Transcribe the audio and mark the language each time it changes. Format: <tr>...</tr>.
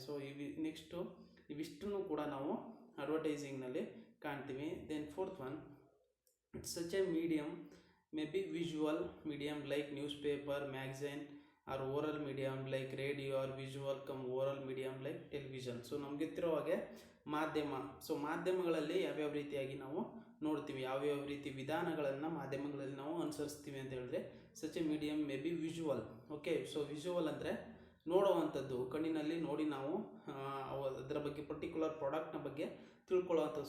<kn>So ಇವಿಷ್ಟನ್ನು ಕೂಡ ನಾವು ಅಡ್ವರ್ಟೈಸಿಂಗ್ನಲ್ಲಿ ಕಾಣ್ತೀವಿ.</kn> <en>Then fourth one, it's such a medium may be visual medium like newspaper, magazine, or oral medium like radio, or visual come oral medium like television.</en> <kn>So ನಮ್ಗೆ ಗೊತ್ತಿರೋ ಹಾಗೆ ಮಾಧ್ಯಮ. So ಮಾಧ್ಯಮಗಳಲ್ಲಿ ಯಾವ್ಯಾವ ರೀತಿಯಾಗಿ ನಾವು ನೋಡ್ತೀವಿ, ಯಾವ್ಯಾವ ರೀತಿ ವಿಧಾನಗಳನ್ನು ಮಾಧ್ಯಮಗಳಲ್ಲಿ ನಾವು ಅನುಸರಿಸ್ತೀವಿ ಅಂತ ಹೇಳಿದ್ರೆ</kn> <en>Such a medium may be visual.</en> <kn>Okay, so visual ಅಂದರೆ ನೋಡುವಂಥದ್ದು, ಕಣ್ಣಿನಲ್ಲಿ ನೋಡಿ ನಾವು ಅದರ ಬಗ್ಗೆ ಪರ್ಟಿಕ್ಯುಲರ್ ಪ್ರಾಡಕ್ಟ್ನ ಬಗ್ಗೆ ತಿಳ್ಕೊಳ್ಳೋವಂಥದ್ದು.</kn>